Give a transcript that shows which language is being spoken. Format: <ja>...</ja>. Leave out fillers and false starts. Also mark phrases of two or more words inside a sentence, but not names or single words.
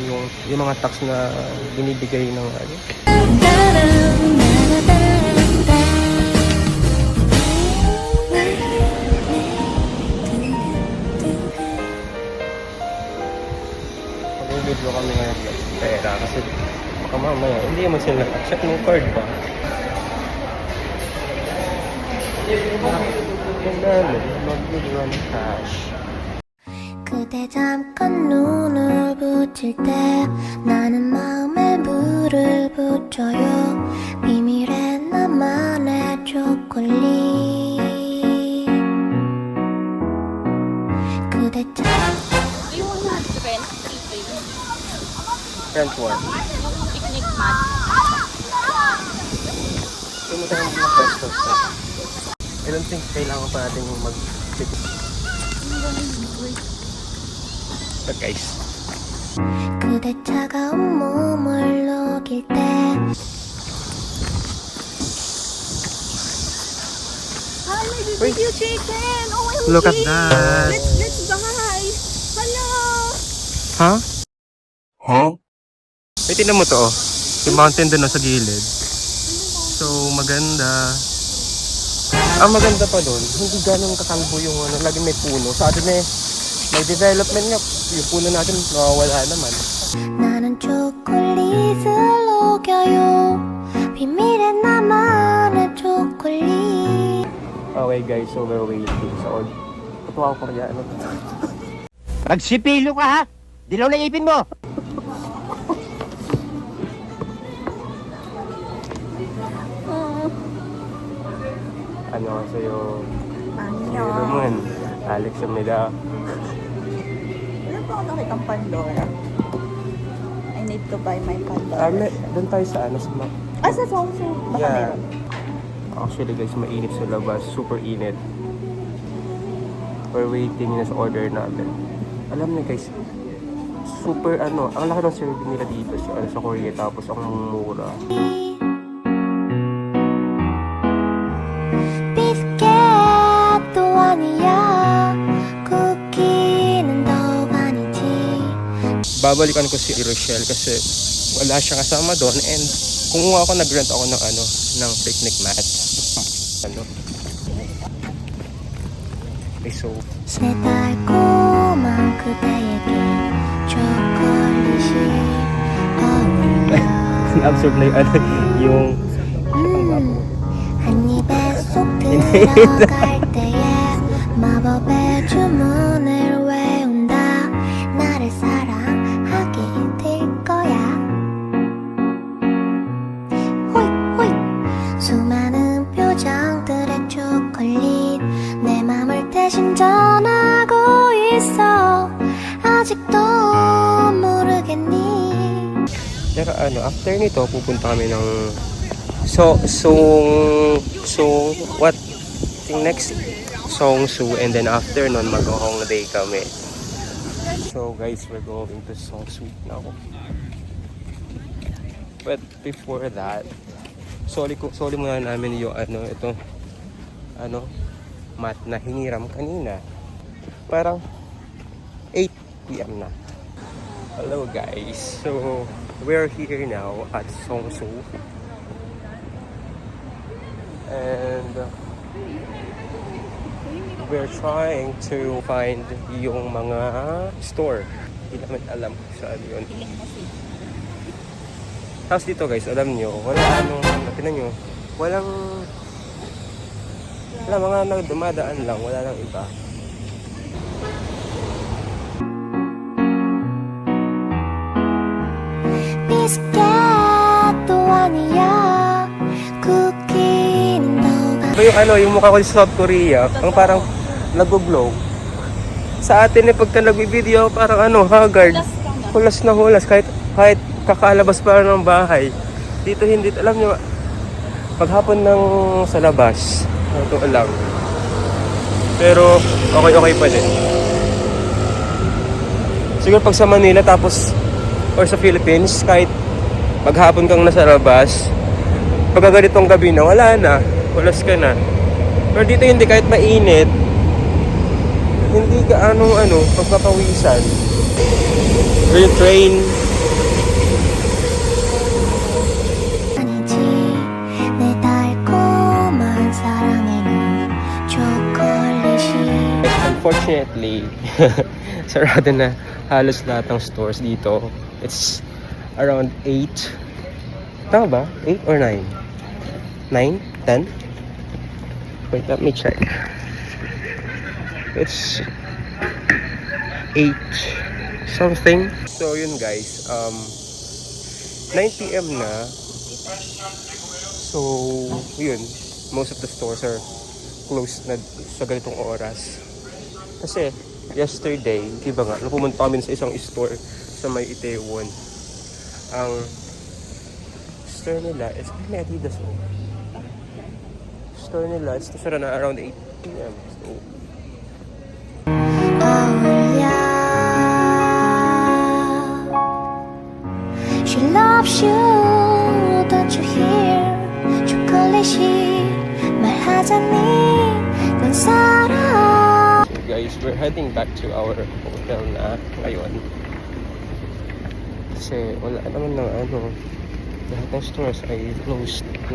<tl>Yung mga tax na binibigay ng ano. Mag-video kami ngayon ng pera kasi baka mamaya hindi naman sila check ng card ba? Mag-video ng cash.</tl> <ko>그대 잠깐 눈을 붙일 때 나는 마음에 물을 붙여요 비밀의 나만의 초콜릿 그대 참</ko> <en>You wanna rent sleeping? Rent one.</en> <tl>Yung</tl> <en>picnic mat.</en> <tl>Yung magandang mga pwesto.</tl> <en>I don't think</en> <tl>kailangan pa natin yung mag-check.</tl> <en>But guys,</en> <ko>그대 차가운 몸을 녹일 때</ko> <tl>Hi, may</tl> <en>Wait. BBQ chicken! OMG! Look at that. Let's buy! Hello!</en> <tl>ha? Huh? May tingnan mo to oh. Yung mountain dun oh, sa gilid. So maganda. Ang maganda pa doon, hindi ganun kakalbo yung ano, lagi may puno. Sa atin may development nga, yung puno natin nawawala naman.</tl> <ko>나는 초콜릿을 녹여요 비밀의 나만의 초콜릿</ko> <en>Okay guys, so we're waiting. So,</en> <tl>katuwa ko kaya ano. Magsipilo ka, ha? Dilaw na ipin mo! Ano sa'yo? Roman, Alex Amida. Wala pa ako nakitang Pandora.</tl> <en>I need to buy my Pandora.</en> <tl>Doon tayo sa ano, sa Sa Songsu. Baka yeah. meron. Actually guys, mainit sa labas. Super init.</tl> <en>We're waiting</en> <tl>na sa order namin. Alam niyo guys, super ano, ang laki ng serving nila dito sa Korea tapos ang mura.</tl> <ko>비스켓도 아니야 쿠키는 더욱 아니지</ko> <tl>Babalikan ko si Rochelle kasi wala siya kasama doon and kumuha ako, nag-rent ako ng ano, ng</tl> <en>picnic mat.</en> <tl>Ano? Okay, so</tl> <ko>내 달콤한 그대에게 초콜릿이 어울려</ko> <tl>na-absorb na yung ano, yung</tl> <ko>한 입에 쏙 들어갈 때에 마법의 주문을 외운다 나를 사랑하게 될 거야 호잇 호잇 수많은 표정들의 초콜릿 내 아직도 모르겠니</ko> <tl>Pero after nito, pupunta kami ng what?</tl> <en>Think next Seongsu, and then after</en> <tl>nun mag-hong day kami.</tl> <en>So guys, we're going to Seongsu now. But before that,</en> <tl>soli muna namin yung mat na hiniram kanina. Parang 8 PM na.</tl> <en>Hello guys, so we're here now at Seongsu. And we're trying to find</en> <tl>yung mga</tl> <en>store.</en> <tl>Hindi naman alam kung saan yun. Tapos dito guys, alam nyo, tinan nyo, wala mga nagdumadaan lang, wala lang iba.</tl> <ko>비스켓도 아니야 쿠키는 더</ko> <tl>Iba yung mukha ko sa South Korea, ang parang nag-glow. Sa atin pagka nag-video, parang haggard. Hulas na hulas, kahit kakalabas pa ng bahay. Dito hindi, alam nyo, paghapon ng sa labas, ito lang. Pero okay pa din. Siguro pag sa Manila tapos or sa Philippines, kahit maghapon kang nasa labas, pagka ganitong gabi na, wala na, hulas ka na. Pero dito hindi, kahit mainit, hindi ka pagpapawisan.</tl> <en>Real train.</en> <ko>아니지 내 달콤한 사랑에는 초콜릿이</ko> <tl>Unfortunately, sarado na halos lahat ng stores dito.</tl> <en>It's around 8.</en> <tl>Tama ba? 8 or 9?</tl> <en>9? 10? Wait, let me check. It's 8 something.</en> <tl>So yun guys, 9 PM na. So yun,</tl> <en>most of the stores are closed na</en> <tl>sa ganitong oras. Kasi yesterday, diba nga, pumunta kami sa isang store sa may Itaewon. Ang store nila is may Adidas oh. Store nila is sara na around 8 PM. So,</tl> <ko>어울려</ko> <en>She loves you Don't you hear</en> <ko>초콜릿이 말하자니 넌 살아</ko> <en>guys, we're heading back to our hotel</en> <tl>na ngayon. Kasi wala naman ng lahat ng stores ay closed na.</tl>